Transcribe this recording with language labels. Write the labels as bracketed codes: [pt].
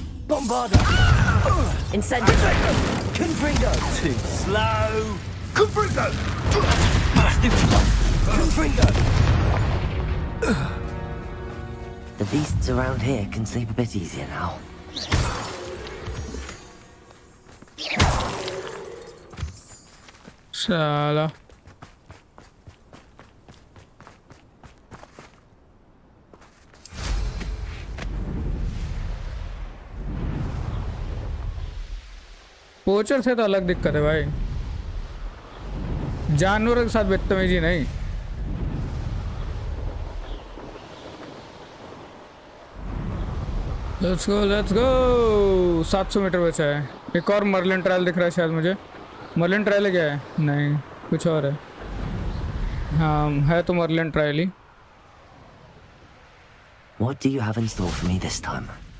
[en] Bombarda! Incendio! Confringo! Too slow. Confringo! Confringo! The beasts around here can sleep a bit easier now. [hi] साला पोचर से तो अलग दिक्कत है भाई, जानवरों के साथ बदतमीजी नहीं। [en] let's go [hi] 700 मीटर बचा है। एक और मर्लिन ट्रायल दिख रहा है शायद मुझे। मर्लिन ट्रायल है क्या है? नहीं कुछ और है। हाँ है तो Merlin trial he. [en] What do you have in store for me this time?